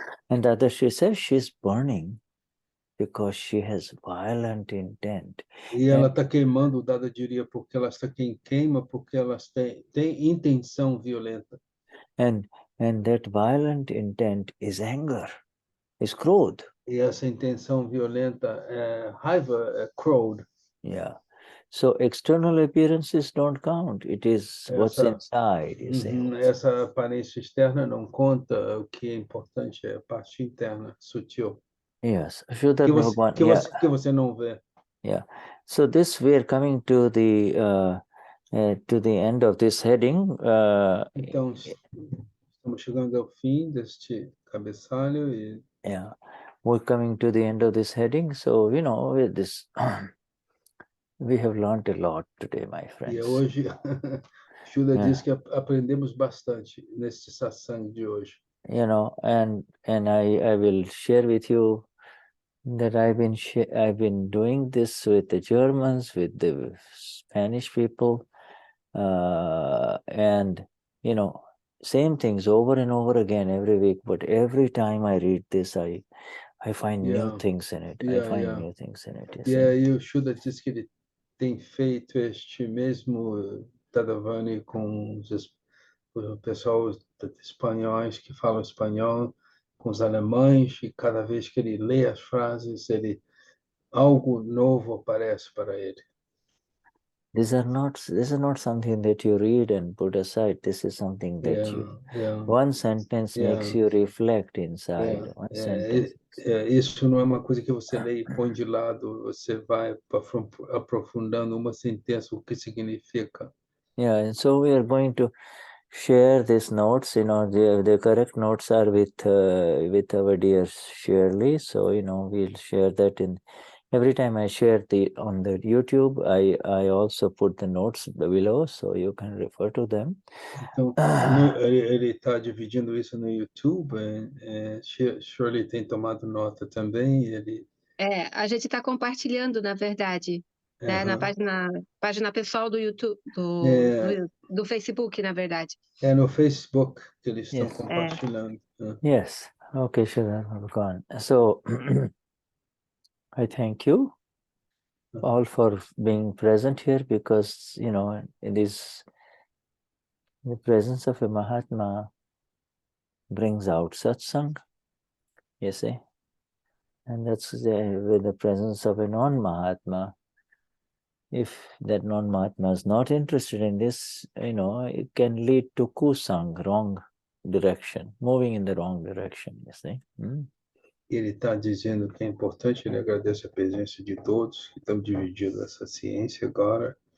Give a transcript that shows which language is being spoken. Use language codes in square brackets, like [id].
[en] And Dadashri says she's burning because she has violent intent. [pt] E ela está queimando, o Dada diria, porque ela está queima, porque ela tem intenção violenta. [en] And that violent intent is anger, is Krodha. [pt] E essa intenção violenta é raiva, é Krodha. Yeah. [en] So external appearances don't count. It is what's inside, you see. [pt] Essa aparência externa não conta. O que é importante é a parte interna, sutil. Yes. Que você não vê. Yeah. [en] So this we are coming to the end of this heading. [pt] Então estamos chegando ao fim deste cabeçalho e. [en] Yeah, we're coming to the end of this heading. So with this. We have learned a lot today, my friends. [pt] E hoje, Shuddha diz que aprendemos bastante neste satsang de hoje. [en] And I will share with you that I've been doing this with the Germans, with the Spanish people, and same things over and over again every week. But every time I read this, I find new things in it. I find new things in it. [pt] E o Shuddha diz que ele tem feito este mesmo Tadavani com o pessoal espanhóis que falam espanhol, com os alemães, e cada vez que ele lê as frases, algo novo aparece para ele. [en] This is not something that you read and put aside. This is something that one sentence makes you reflect inside. One sentence. [pt] Isso não é uma coisa que você lê e põe de lado. Você vai aprofundando uma sentença, o que significa. [en] Yeah, and so we are going to share these notes. The correct notes are with our dear Schirley. So we'll share that in. Every time I share on the YouTube, I also put the notes below, so you can refer to them. [pt] Então, ele está dividindo isso no YouTube. Shirley tem tomado nota também. A gente está compartilhando, na verdade, né, na página pessoal do YouTube, do Facebook, na verdade. É no Facebook que eles estão compartilhando. [en] Yes. Okay, sure. Gone. So. I thank you all for being present here, because it is the presence of a Mahatma brings out satsang, you see, and that's with the presence of a non-Mahatma. If that non-Mahatma is not interested in this, it can lead to kusang, wrong direction, moving in the wrong direction, you see. [pt] Ele está dizendo que é importante, ele agradece a presença de todos que estão dividindo essa ciência agora.